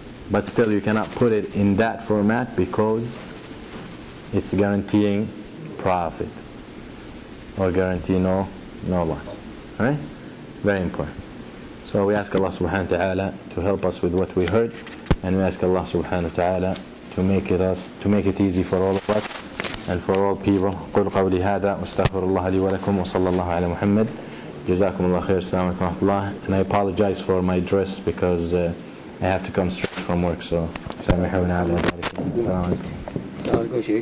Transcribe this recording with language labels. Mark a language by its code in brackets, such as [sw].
[en] But still you cannot put it in that format because it's guaranteeing profit or guarantee no loss. Alright? Very important. So we ask Allah subhanahu wa ta'ala to help us with what we heard, and we ask Allah subhanahu wa ta'ala to make it easy for all of us and for all people. [ar] قل قولي هذا واستغفر الله لي ولكم وصلى الله على محمد. جزاكم الله خير. السلام عليكم ورحمة الله. [en] And I apologize for my dress because I have to come straight from work. So [ar] سامحونا على ذلك. السلام عليكم.